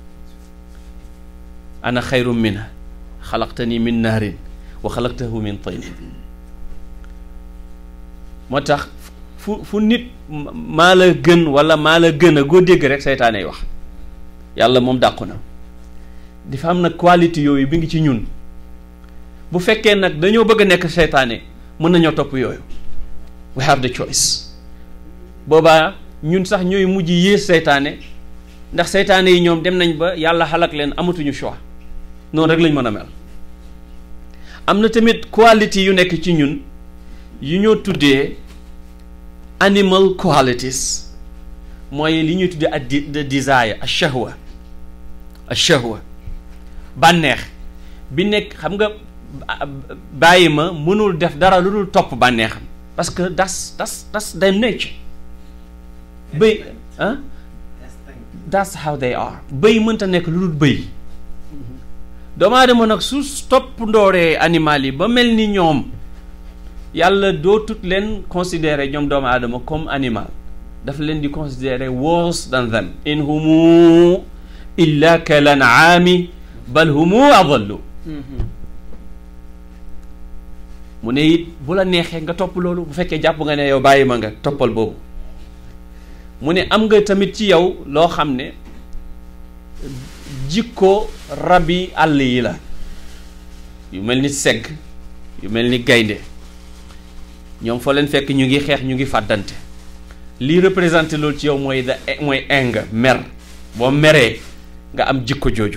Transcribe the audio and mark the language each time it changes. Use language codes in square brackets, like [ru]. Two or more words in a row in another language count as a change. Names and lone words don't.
[ar] أنا خير منه خلقتني من نار وخلقته من طين [wo] moo tax fu nit maa la gën wala maa la gën a goo dégg rek seytaane yi wax yàlla moom dàqu na. dafa am nag qualité yooyu bi ngi ci ñun bu fekkee nag dañoo bëgg a nekk seytaane mën nañoo topp yooyu [en] we have the choice [wo] boobaa ñun sax ñooy mujj yées seytaane ndax seytaane yi ñoom dem nañ ba yàlla xalak leen amatuñu choix noonu rek lañ mën a mel. am na tamit qualité yu nekk ci ñun yu ñoo tuddee [en] animal qualities [wo] mooy li ñuy tuddee ak [en] the desire [wo] ash-shahwa bànneex bi nekk xam nga bàyyi ma mënul def dara lu dul topp bànneexam [fr] parce que [en] that's their nature. bëy that's how they are. [wo] bëy mënta nekk lu dul bëy. doomu aadama nag su topp ndooree animal yi ba mel ni ñoom yàlla dootut leen considérer ñoom doomu aadama comme animal daf leen di considérer [en] worse than them [ar] إن هم إلا كالأنعام بل هم أضل. [wo] mu ne it bu la neexee nga topp loolu bu fekkee jàpp nga ne yow bàyyi ma nga toppal boobu. mu ne am nga tamit ci yow loo xam ne jikko rabi àll yi la yu mel ni segg yu mel ni gaynde ñoom foo leen fekk ñu ngi xeex ñu ngi fàddante lii représenté loolu ci yow mooy anger mer boo meree nga am jikko jooju.